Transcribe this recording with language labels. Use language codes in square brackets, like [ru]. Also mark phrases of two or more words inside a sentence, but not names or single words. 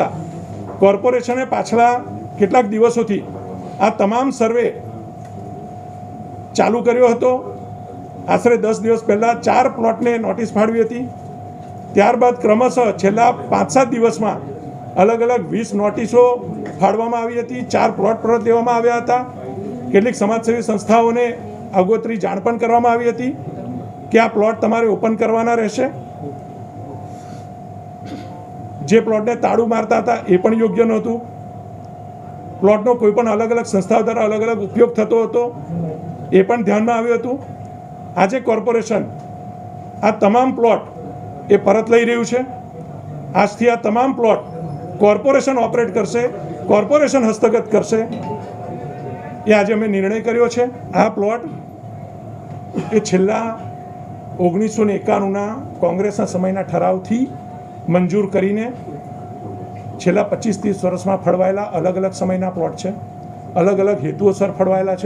[gu] કોર્પોરેશને પાછલા કેટલાક દિવસોથી આ તમામ સર્વે ચાલુ કર્યો હતો। આશરે 10 દિવસ પહેલાં 4 પ્લોટને નોટિસ ફાળવી હતી। ત્યારબાદ ક્રમશઃ છેલ્લા 5-7 દિવસમાં અલગ અલગ 20 નોટિસો ફાળવામાં આવી હતી। 4 પ્લોટ પરત લેવામાં આવ્યા હતા। કેટલીક [hi] समाजसेवी संस्थाओं ने [gu] અગોતરી જાણ પણ કરવામાં આવી હતી કે આ પ્લોટ તમારે ઓપન કરવાના રહેશે। જે પ્લોટને તાળું મારતા હતા એ પણ યોગ્ય નહોતું। પ્લોટનો કોઈ પણ અલગ અલગ સંસ્થાઓ દ્વારા અલગ અલગ ઉપયોગ થતો હતો એ પણ ધ્યાનમાં આવ્યું હતું। આજે કોર્પોરેશન આ તમામ પ્લોટ એ પરત લઈ રહ્યું છે। આજથી આ તમામ પ્લોટ કોર્પોરેશન ઓપરેટ કરશે, કોર્પોરેશન હસ્તગત કરશે, એ આજે અમે નિર્ણય કર્યો છે। આ પ્લોટ એ છેલ્લા 1991ના કોંગ્રેસના સમયના ઠરાવથી મંજૂર કરીને છેલ્લા 25-30 વર્ષમાં ફળવાયેલા અલગ અલગ સમયના પ્લોટ છે, અલગ અલગ હેતુઓસર ફળવાયેલા છે।